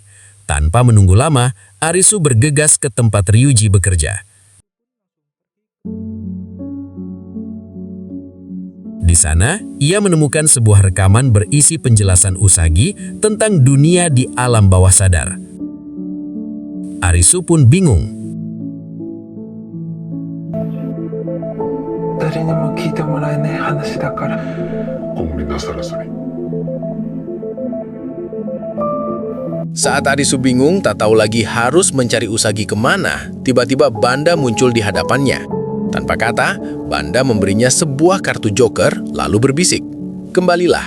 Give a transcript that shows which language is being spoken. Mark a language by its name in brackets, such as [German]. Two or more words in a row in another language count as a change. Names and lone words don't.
[Indonesian] Tanpa menunggu lama, Arisu bergegas ke tempat Ryuji bekerja. Di sana, ia menemukan sebuah rekaman berisi penjelasan Usagi tentang dunia di alam bawah sadar. Arisu pun bingung. [Japanese] 誰にも聞いてもらえない話だから。 [Indonesian] Saat Arisu bingung tak tahu lagi harus mencari Usagi kemana, tiba-tiba Banda muncul di hadapannya. Tanpa kata, Banda memberinya sebuah kartu joker lalu berbisik, "Kembalilah."